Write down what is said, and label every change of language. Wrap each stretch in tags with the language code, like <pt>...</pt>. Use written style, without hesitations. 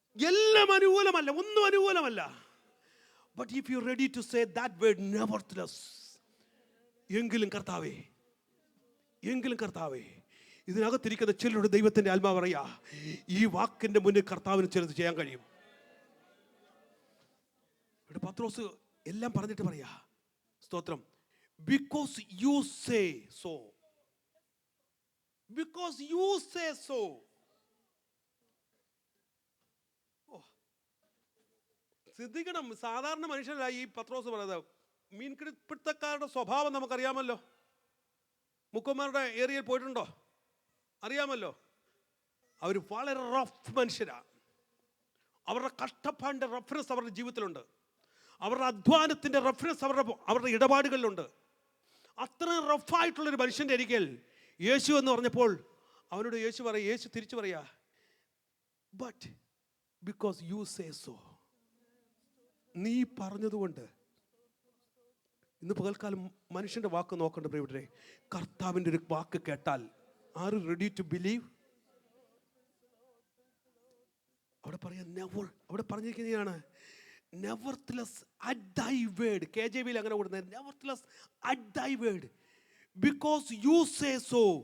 <ml>എല്ലാം അനുകൂലമല്ല, ഒന്നും അനുകൂലമല്ല.</ml> <en>but if you ready to say that word nevertheless,</en> <ml>എങ്കിലും കർത്താവേ, എങ്കിലും കർത്താവേ, ഇതിനകത്തിരിക്കുന്ന ചിലരുടെ ദൈവത്തിന്റെ ആത്മാവ് പറയാ, ഈ വാക്കിന്റെ മുന്നിൽ കർത്താവിന് ചിലത് ചെയ്യാൻ കഴിയും. ഇവിടെ പത്രോസ് എല്ലാം പറഞ്ഞിട്ട് പറയാ, സ്തോത്രം,</ml> <en>because you say so, because you say so.</en> <ml>ശ്രദ്ധിക്കണം, സാധാരണ മനുഷ്യരല്ല ഈ പത്രോസ് പറയുന്നത്. മീൻപിടുത്തക്കാരുടെ സ്വഭാവം നമുക്കറിയാമല്ലോ. മുക്കന്മാരുടെ ഏരിയയിൽ പോയിട്ടുണ്ടോ? അറിയാമല്ലോ. അവർ വളരെ റഫ് മനുഷ്യരാ. അവരുടെ കഷ്ടപ്പാടിൻ്റെ റെഫറൻസ് അവരുടെ ജീവിതത്തിലുണ്ട്. അവരുടെ അധ്വാനത്തിൻ്റെ റെഫറൻസ് അവരുടെ ഇടപാടുകളിലുണ്ട്. അത്രയും റഫായിട്ടുള്ളൊരു മനുഷ്യൻ്റെ അരികിൽ യേശു എന്ന് പറഞ്ഞപ്പോൾ അവനോട് യേശു തിരിച്ചു പറയാ,</ml> <en>but because you say so,</en> <ml>നീ പറഞ്ഞതുകൊണ്ട്. ഇന്ന് പകൽക്കാലം മനുഷ്യൻ്റെ വാക്ക് നോക്കേണ്ട പ്രിയപ്പെട്ടവരെ, കർത്താവിൻ്റെ ഒരു വാക്ക് കേട്ടാൽ</ml> <en>Are you ready to believe?</en> <ml>അവിടെ പറയാ</ml> <en>never,</en> <ml>അവിടെ പറഞ്ഞിരിക്കുന്നതാണ്</ml> <en>nevertheless at thy word. KJV</en> <ml>അങ്ങനെ കൊടുക്കുന്നത്</ml> <en>nevertheless at thy word, because you say so.</en>